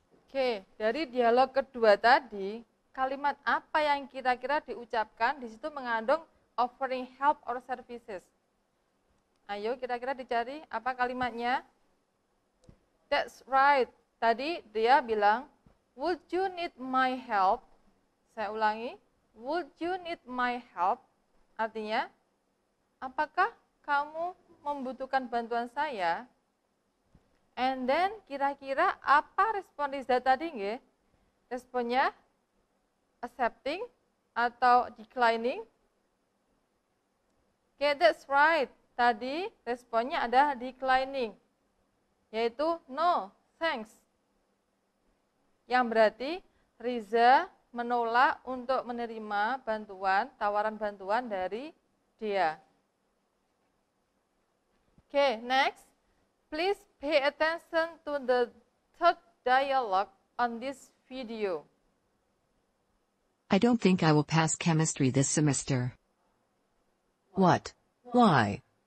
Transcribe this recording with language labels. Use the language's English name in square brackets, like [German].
[Indonesian] Oke, dari dialog kedua tadi, kalimat apa yang kira-kira diucapkan di situ mengandung offering help or services. Ayo kira-kira dicari apa kalimatnya? [English] That's right. [Indonesian] Tadi dia bilang, [English] would you need my help? [Indonesian] Saya ulangi, [English] would you need my help? [Indonesian] Artinya, apakah kamu membutuhkan bantuan saya? [English] And then [Indonesian] kira-kira apa respon Riza tadi nggih? Responnya accepting atau declining? [English] Okay, that's right. [Indonesian] Tadi responnya ada declining, yaitu [English] no, thanks. [Indonesian] Yang berarti Riza menolak untuk menerima bantuan, tawaran bantuan dari dia. [English] Okay, next. Please pay attention to the third dialogue on this video. I don't think I will pass chemistry this semester. What? Why?